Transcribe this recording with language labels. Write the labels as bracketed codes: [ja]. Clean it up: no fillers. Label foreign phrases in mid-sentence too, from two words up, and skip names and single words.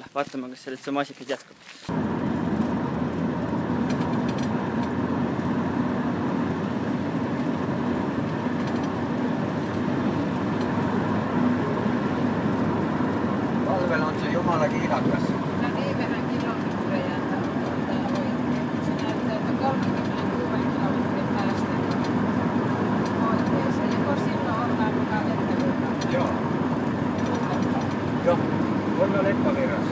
[et] Vaatame, kas sellest see maasikaid jätkub. Talvel on see jumala kiirakas. [fi] No niin vähän kilometrejä on oikein. Se näyttää, että 36 kilometrin päästä oikeeseen. Joko silloin ollaan mukaan Leppävirrassa? Joo. Joo, ollaan Leppävirrassa.